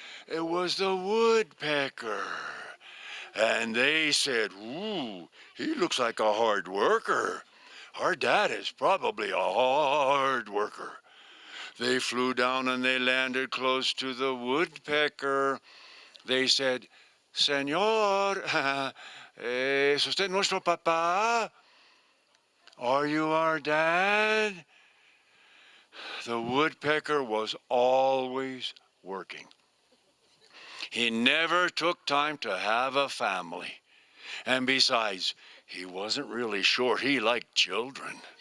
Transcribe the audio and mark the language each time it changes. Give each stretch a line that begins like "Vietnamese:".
English: It was the woodpecker. And they said, "Ooh, he looks like a hard worker. Our dad is probably a hard worker." They flew down and they landed close to the woodpecker. They said,
Spanish: "Señor, ¿es usted nuestro papá?
English: Are you our dad?" The woodpecker was always working. He never took time to have a family. And besides, he wasn't really sure he liked children.